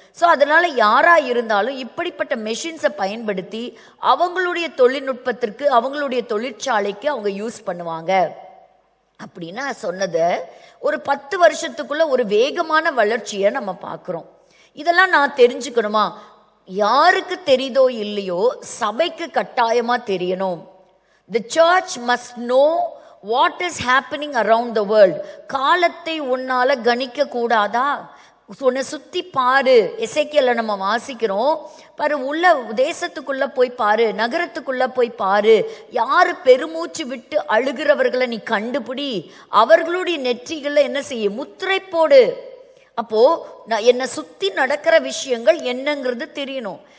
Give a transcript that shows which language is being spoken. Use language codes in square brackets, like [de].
[ta] So அதனால யாரா இருந்தாலும் இப்படிப்பட்ட மெஷின்ஸை பயன்படுத்தி அவங்களுடைய தொழில்நுட்பத்திற்கு அவங்களுடைய தொழிற்சாலைக்கு அவங்க யூஸ் பண்ணுவாங்க அப்படின்னா சொன்னதை ஒரு 10 வருஷத்துக்குள்ள ஒரு வேகமான வளர்ச்சியை நம்ம பார்க்குறோம். இதெல்லாம் நான் தெரிஞ்சுக்கணுமா? யாருக்கு தெரியுதோ இல்லையோ சபைக்கு கட்டாயமா தெரியணும். [en] The church must know what is happening around the world. [ta] காலத்தை உன்னால கணிக்க கூடாதா? உன்னை சுத்தி பாரு. எசேக்கியேல்ல நம்ம வாசிக்கிறோம் பாரு, உள்ள தேசத்துக்குள்ள போய் பாரு, நகரத்துக்குள்ள போய் பாரு, யாரு பெருமூச்சு விட்டு அழுகிறவர்களை நீ கண்டுபிடி, அவர்களுடைய நெற்றிகளை என்ன செய்ய, முத்திரை போடு. அப்போ என்னை சுத்தி நடக்கிற விஷயங்கள் என்னங்கிறது தெரியணும்.